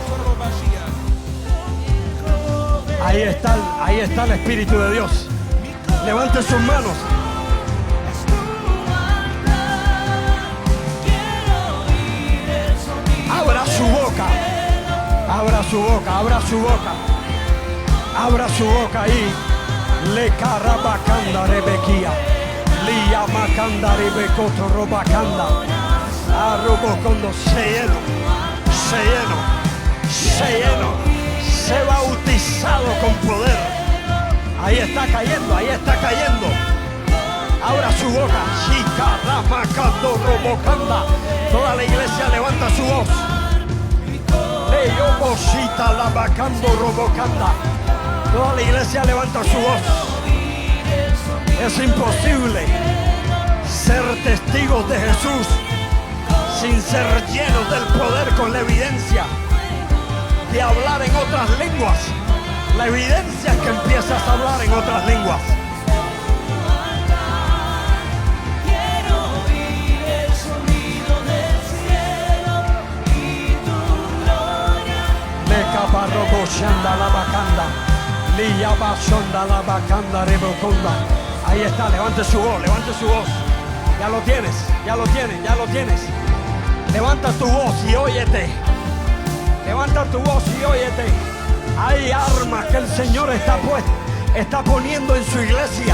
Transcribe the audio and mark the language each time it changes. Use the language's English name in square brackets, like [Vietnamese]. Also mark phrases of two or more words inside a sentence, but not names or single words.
[Spanish] Ahí está el Espíritu de Dios. Levante sus manos. Abra su boca. Abra su boca, abra su boca. Abra su boca ahí. Le carabacanda rebequía. Liya macanda rebecoto robacanda. Arrobocondo se lleno. Se lleno. Se lleno. Se bautizado con poder. Ahí está cayendo, ahí está cayendo. Abra su boca. Chica ramacando robocanda. Toda la iglesia levanta su voz. Leyobosita lavacando robocanda. Toda la iglesia levanta su voz. Es imposible ser testigos de Jesús sin ser llenos del poder, con la evidencia de hablar en otras lenguas. La evidencia es que empiezas a hablar en otras lenguas. Quiero oír el sonido del cielo y tu gloria. Le caparroboshanda la bacanda. Li yabashonda la bacanda reboconda. Ahí está, levante su voz, levante su voz. Ya lo tienes, ya lo tienes, ya lo tienes. Levanta tu voz y óyete. Levanta tu voz y óyete. Hay armas que el Señor está poniendo en su iglesia.